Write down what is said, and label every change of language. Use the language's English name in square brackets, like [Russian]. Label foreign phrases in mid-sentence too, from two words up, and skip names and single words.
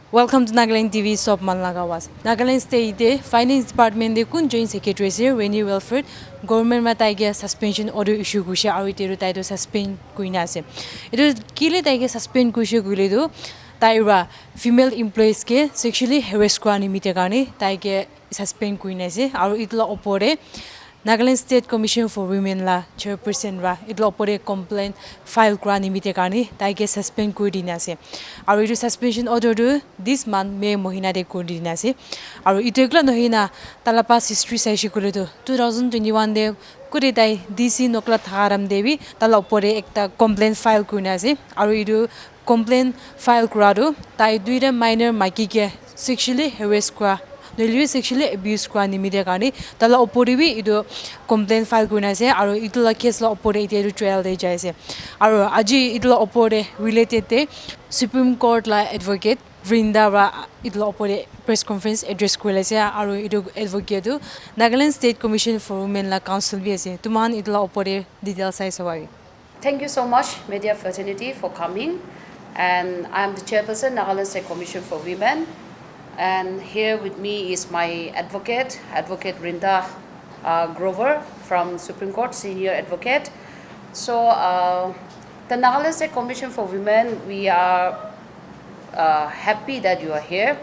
[English] Welcome to Nagaland TV [Naga Pidgin] Sop Malnagawas. Nagaland State [English] Finance Department [Naga Pidgin] de kun [English] Joint Secretary [Naga Pidgin] Reny Wilfred government ma taige [English] suspension order issue [Naga Pidgin] kusha aru teru taido suspend kuina ase. Itu kile taige suspend kusha gule do taira [English] female employees [Naga Pidgin] ke [English] sexually harass [Naga Pidgin] kura nimite karne taige suspend kuina ase aru itla opore Nagaland State Commission for Women la Chairperson ra itla opore [English] complaint file [Naga Pidgin] kura nimite karne taige suspend kuri dina ase. Aru itu [English] suspension order [Naga Pidgin] do [English] this month May [Naga Pidgin] mohina de kuri dina ase. Aru itu ekla nohina talapas history saishi kule do 2021 de kuri dai DC nokla tharam devi tala opore ekta [English] complaint file [Naga Pidgin] kurina ase. Aru itu [English] complaint file [Naga Pidgin] kura do tai duita minor maiki ke [English] sexually harass [Naga Pidgin] kura [English] sexually abuse [Naga Pidgin] kura nimite karne tala opore bi itu [English] complaint file [Naga Pidgin] kurina ase aru itu la case la opore itu trial de jaise aru aji itu la opore related te Supreme Court la advocate Vrinda itu la opore [English] press conference address [Naga Pidgin] kurila ase aru itu advocate tu Nagaland State Commission for Women la council bi ase tuman itu la opore details sai sawai. [English] Thank you so much, Media Fraternity, for coming. And I'm the Chairperson, Nagaland State Commission for Women. And here with me is my advocate, Advocate Vrinda Grover from Supreme Court, Senior Advocate. So the Nagaland State Commission for Women, we are happy that you are here.